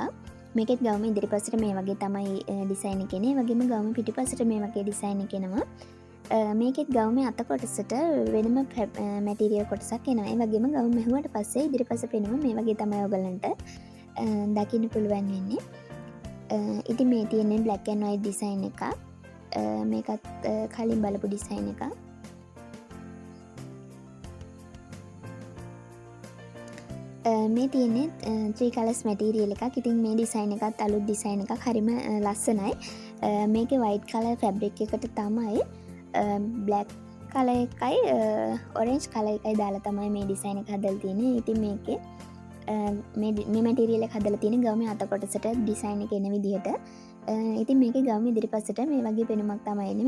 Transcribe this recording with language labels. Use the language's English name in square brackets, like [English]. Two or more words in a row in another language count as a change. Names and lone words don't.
[Sinhala] මේකෙත් ගවම ඉදිරිපසට මේ වගේ තමයි ඩිසයින් එක එන්නේ. ඒ වගේම ගවම පිටිපසට මේ වගේ ඩිසයින් එක එනවා. මේකෙත් ගවුමේ අත කොටසට වෙනම මැටීරියල් කොටසක් එනවා. ඒ වගේම ගවුම මැහුවට පස්සේ ඉදිරිපස පෙනුම මේ වගේ තමයි ඔයගලන්ට දකින්න පුළුවන් වෙන්නේ. ඉතින් මේ තියෙන්නේ [English] black and white design [Sinhala] එකක්. මේකත් කලින් බලපු design එකක්. මේ තියෙන්නේ 3 [English] colors material [Sinhala] එකක්. ඉතින් මේ design එකත් අලුත් design එකක්. හරිම ලස්සනයි. මේකේ [English] white color fabric [Sinhala] එකට තමයි [English] black color [Sinhala] එකයි [English] orange color [Sinhala] එකයි දාලා තමයි මේ ඩිසයින් එක හදලා තියෙන්නේ. ඉතින් මේකේ මේ මැටීරියල් එක හදලා තියෙන ගවමේ අත කොටසට ඩිසයින් එක එන විදිහට ඉතින් මේකේ ගවුම ඉදිරිපසට මේ වගේ පෙනුමක් තමයි එන්නේ.